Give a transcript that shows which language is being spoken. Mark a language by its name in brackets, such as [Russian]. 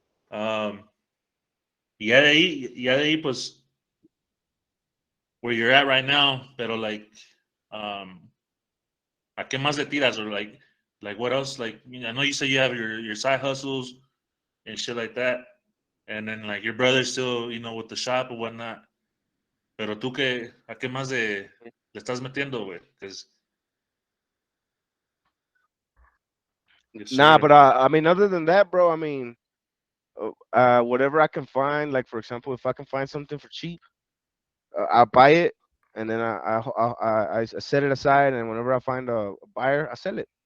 [Spanish] Um, ya de ahí, pues, [English] where you're at right now, [Spanish] pero like, um, ¿a qué más le tiras? [English] Or like what else? Like, I know you say you have your side hustles and shit like that, and then like your brother's still, with the shop or whatnot. [Spanish] Pero tú ¿a qué más le estás metiendo, güey? [English] Because yes, Nah, sir. but I mean, other than that, bro, I mean, whatever I can find, like for example, if I can find something for cheap, I'll buy it, and then I set it aside, and whenever I find a buyer, I sell it.